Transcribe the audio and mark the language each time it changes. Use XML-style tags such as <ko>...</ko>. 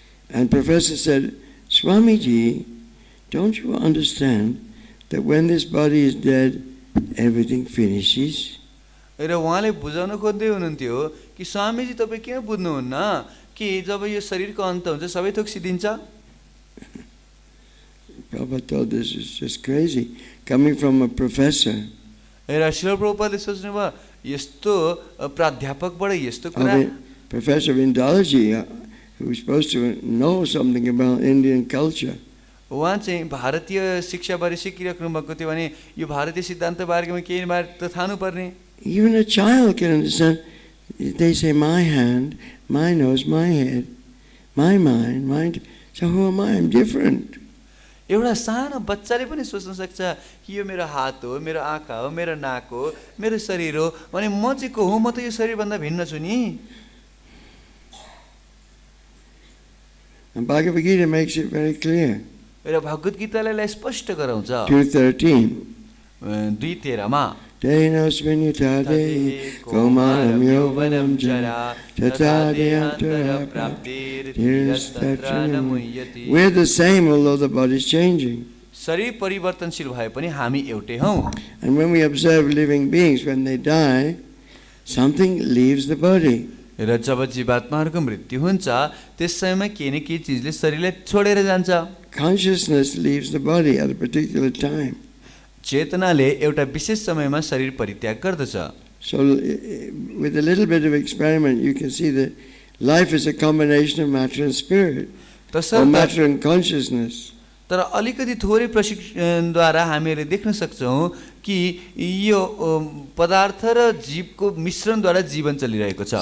<en>And Professor said, Swamiji, don't you understand that when this body is dead, everything finishes.</en> <ne>र उहाँले बुझाउन खोज्दै हुनुहुन्थ्यो कि स्वामीजी तपाईँ किन बुझ्नुहुन्न कि जब यो शरीरको अन्त हुन्छ सबै थोक सिद्धिन्छ।</ne> <en>Prabhupada thought this is just crazy, coming from a professor.</en> <ne>र श्रील प्रभुपादले सोच्नुभयो यस्तो प्राध्यापकबाट यस्तो कुरा।</ne> <en>Professor of Indology, who was supposed to know something about Indian culture.</en> <ne>उहाँ चाहिँ भारतीय शिक्षाबारे सिकिराख्नु भएको थियो भने यो भारतीय सिद्धान्त बारेमा केही बारे त थाहा पर्ने।</ne> <en>Even a child can understand. They say my hand, my nose, my head, my mind, mind. So who am I? I'm different.</en> <ne>एउटा सानो बच्चाले पनि सोच्न सक्छ कि यो मेरो हात हो, मेरो आँखा हो, मेरो नाक हो, मेरो शरीर हो भने म चाहिँ को हो, म त यो शरीरभन्दा भिन्न छु नि।</ne> <en>And Bhagavad Gita makes it very clear.</en> <ne>र भगवत गीताले स्पष्ट गराउँछ</ne> <en>2:13.</en> <ne>2:13</ne> <sa>Dehinosmin yatade kaumaram yovanam jara tata deyantara praptir dhirastachanam.</sa> <en>We're the same although the body is changing.</en> <ne>शरीर परिवर्तनशील भए पनि हामी एउटै हौं।</ne> <en>And when we observe living beings, when they die, something leaves the body.</en> <ne>र जब जीवात्माहरूको मृत्यु हुन्छ त्यस समयमा केही न केही चिजले शरीरलाई छोडेर जान्छ।</ne> <en>Consciousness leaves the body at a particular time.</en> <ne>चेतनाले एउटा विशेष समयमा शरीर परित्याग गर्दछ।</ne> <en>So with a little bit of experiment you can see that life is a combination of matter and spirit, or matter and consciousness.</en> <ne>तर अलिकति थोरै प्रशिक्षणद्वारा हामीले देख्न सक्छौं कि यो पदार्थ र जीवको मिश्रणद्वारा जीवन चलिरहेको छ।</ne>